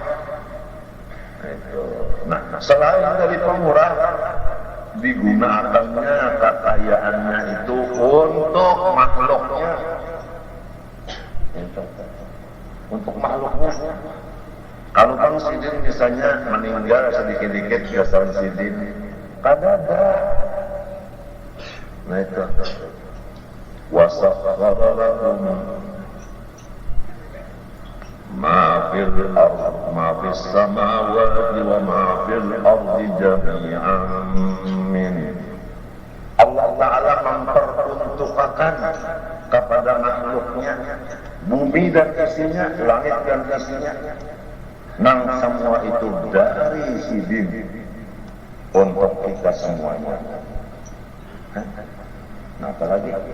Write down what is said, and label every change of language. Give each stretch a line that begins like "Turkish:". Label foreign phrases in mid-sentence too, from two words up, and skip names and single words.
Banjar: Nah selain dari pamurah, digunakannya kekayaannya itu untuk makhluknya, untuk makhluknya. Kalau Bang Sidin misalnya meninggal sedikit-dikit jasad Sidin, kadada. Nah itu
Arabic: وسخر لكم ما في الأرض ما في السماوات وما في الأرض جميعا منه.
Banjar: Allah Ta'ala memperuntukkan kepada makhluknya bumi dan isinya, langit dan isinya, nang semua itu dari sidin untuk kita semuanya. Nah, apalagi?